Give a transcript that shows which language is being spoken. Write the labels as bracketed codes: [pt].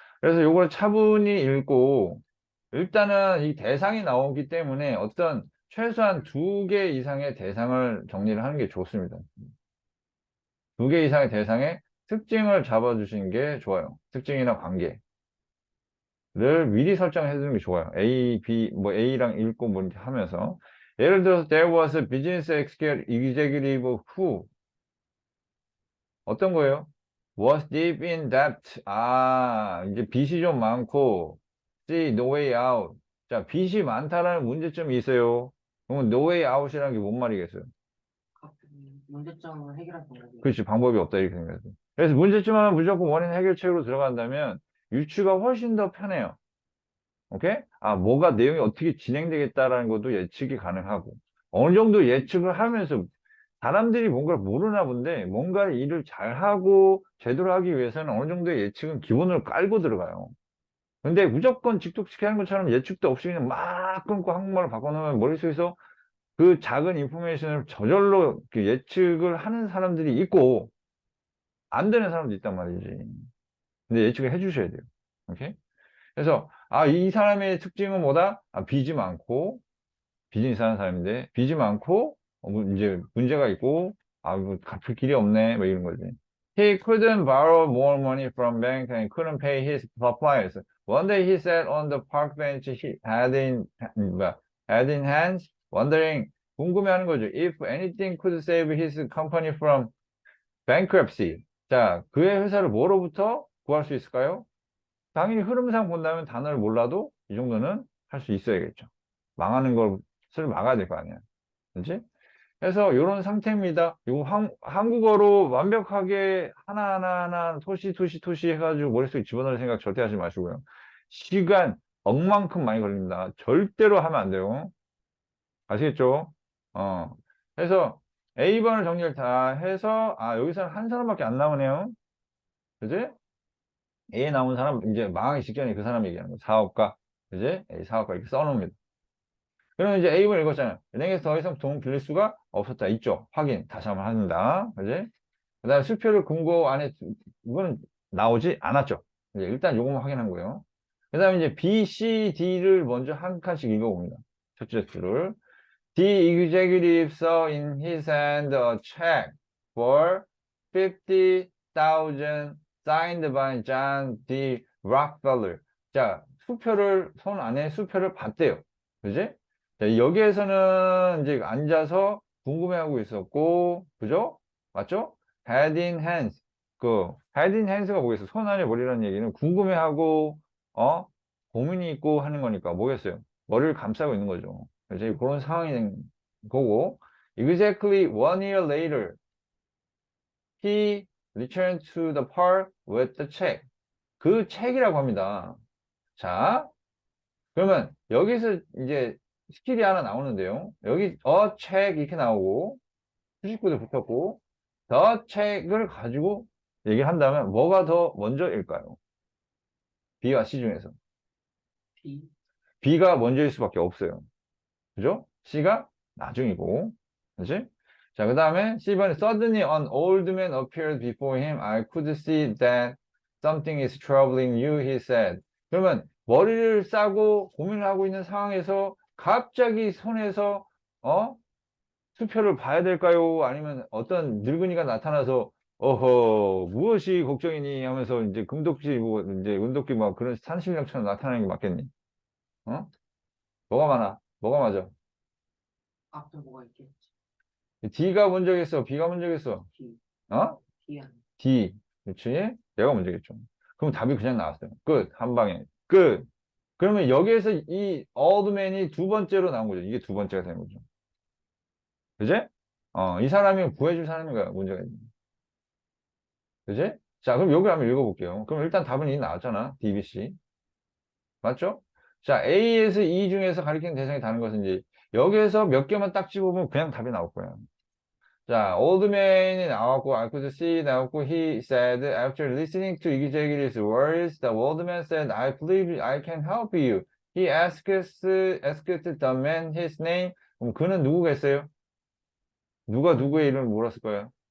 [ko] 그래서 요걸 차분히 읽고 일단은 이 대상이 나오기 때문에 어떤 최소한 2개 이상의 대상을 정리를 하는 게 좋습니다. 2개 이상의 대상의 특징을 잡아주시는 게 좋아요. 특징이나 관계를 미리 설정해 두는 게 좋아요. A, B, 뭐 A랑 읽고 뭐 이렇게 하면서. 예를 들어서 [en] there was a business executive who [ko] 어떤 거예요? [en] was deep in debt. [ko] 아, 이제 빚이 좀 많고 [en] see no way out. [ko] 자, 빚이 많다라는 문제점이 있어요. 그러면 [en] no way out [ko] 이라는 게 뭔 말이겠어요? 문제점을 해결할 방법이 그렇지, 방법이 없다 이렇게 생각해요. 그래서 문제점 하면 무조건 원인 해결책으로 들어간다면 유추가 훨씬 더 편해요. 오케이? 아, 뭐가 내용이 어떻게 진행되겠다라는 것도 예측이 가능하고 어느 정도 예측을 하면서 사람들이 뭔가를 모르나 본데 뭔가 일을 잘하고 제대로 하기 위해서는 어느 정도의 예측은 기본으로 깔고 들어가요. 근데 무조건 직독식히 하는 것처럼 예측도 없이 그냥 막 끊고 한국말로 바꿔놓으면 머릿속에서 그 작은 인포메이션을 저절로 그 예측을 하는 사람들이 있고 안 되는 사람도 있단 말이지. 근데 예측을 해주셔야 돼요. 오케이? 그래서 아, 이 사람의 특징은 뭐다? 아, 빚이 많고 비즈니스 하는 사람인데 빚이 많고 이제 문제가 있고 아, 뭐 갚을 길이 없네 뭐 이런 거지. [en] He couldn't borrow more money from bank and couldn't pay his suppliers. One day he sat on the park bench, he had in hands, wondering, [ko] 궁금해하는 거죠. [en] If anything could save his company from bankruptcy. [ko] 자, 그의 회사를 뭐로부터 구할 수 있을까요? 당연히 흐름상 본다면 단어를 몰라도 이 정도는 할 수 있어야겠죠. 망하는 것을 막아야 될 거 아니야. 그렇지? 그래서 이런 상태입니다. 이거 한국어로 완벽하게 하나하나 토시 해가지고 머릿속에 집어넣을 생각 절대 하지 마시고요. 시간 억만큼 많이 걸립니다. 절대로 하면 안 돼요. 아시겠죠? 어. 그래서 A번을 정리를 다 해서 아, 여기서는 한 사람밖에 안 나오네요. 그지? A 나온 사람 이제 망하기 직전에 그 사람 얘기하는 거. 사업가. 그지? A 사업가 이렇게 써놓습니다. 그러면 이제 A번 읽었잖아요. 은행에서 더 이상 돈 빌릴 수가 없었다. 있죠. 확인. 다시 한번 한다. 그지? 그 다음에 수표를 금고 안에, 이거는 나오지 않았죠. 이제 일단 요것만 확인한 거예요. 그 다음에 이제 B, C, D를 먼저 한 칸씩 읽어봅니다. 첫째 수를. [en] The executive saw in his hand a check for 50,000 signed by John D. Rockefeller. [ko] 자, 수표를, 손 안에 수표를 봤대요. 그지? 자, 여기에서는 이제 앉아서 궁금해하고 있었고, 그죠? 맞죠? [en] Head in hands. [ko] 그, [en] head in hands [ko] 가 뭐겠어요? 손 안에 머리라는 얘기는 궁금해하고, 고민이 있고 하는 거니까 뭐겠어요? 머리를 감싸고 있는 거죠. 그래서 그런 상황이 된 거고, [en] exactly 1 year later, he returned to the park with the check. [ko] 그 책이라고 합니다. 자, 그러면 여기서 이제 스킬이 하나 나오는데요. 여기 책 이렇게 나오고 수식구도 붙었고 더 책을 가지고 얘기를 한다면 뭐가 더 먼저일까요? B와 C 중에서 B, B가 먼저일 수밖에 없어요. 그죠? C가 나중이고 그렇지? 자, 그 다음에 C번에 [en] Suddenly an old man appeared before him. I could see that something is troubling you, he said. [ko] 그러면 머리를 싸고 고민을 하고 있는 상황에서 갑자기 손에서 수표를 봐야 될까요? 아니면 어떤 늙은이가 나타나서 어허, 무엇이 걱정이니 하면서 이제 금독지, 뭐, 이제 은독기 막 그런 산신령처럼 나타나는 게 맞겠니? 어? 뭐가 많아? 뭐가 맞아? 앞에 뭐가 있겠지? D가 먼저겠어? B가 먼저겠어? D. 어? D 아니야. D. 그렇지? 얘가 먼저겠죠. 그럼 답이 그냥 나왔어요. 끝. 한 방에. 끝. 그러면 여기에서 이 어드맨이 두 번째로 나온 거죠. 이게 두 번째가 되는 거죠. 그지? 이 사람이 구해줄 사람인가 문제가 있는. 그지? 자, 그럼 여기 한번 읽어볼게요. 그럼 일단 답은 이 나왔잖아. D, B, C. 맞죠? 자, A에서 E 중에서 가리키는 대상이 다른 것은 이제 여기에서 몇 개만 딱 집어보면 그냥 답이 나올 거예요. [en] 자, old man이 [ko] 나왔고, [en] I could see 나왔고, he said, after listening to executive's words, the old man said, I believe I can help you. He asked the man his name. [ko] 그럼 그는 누구겠어요? 누가 누구의 이름을 물었을 거예요?